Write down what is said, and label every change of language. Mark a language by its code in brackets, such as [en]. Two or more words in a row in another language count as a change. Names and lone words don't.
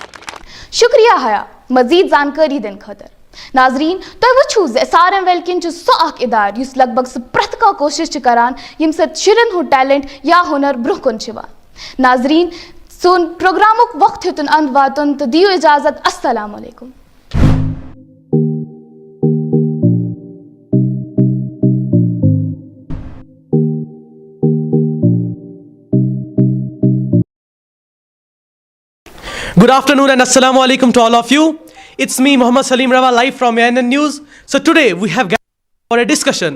[ks] شکریہ حیا مزید جانکاری دن خاطر. ناظرین تُہۍ وٕچھِو زِ SRM Welkin چھُ سُہ اکھ ادارٕ یُس لگ بگ سُہ پرٛٮ۪تھ کانٛہہ کوٗشش چھِ کران ییٚمہِ سۭتۍ شُرٮ۪ن ہُنٛد ٹیلنٹ یا ہُنر برونٛہہ کُن چھُ یِوان. ناظرین سون پروگرامُک وقت ہیوٚتُن اند واتُن تہٕ دِیِو اجازت. السلام علیکم. [en] Good afternoon and [ar] السلام عليكم [en] to all of you. It's me Muhammad Salim Rawa live from ANN News. So today we have gathered for a discussion.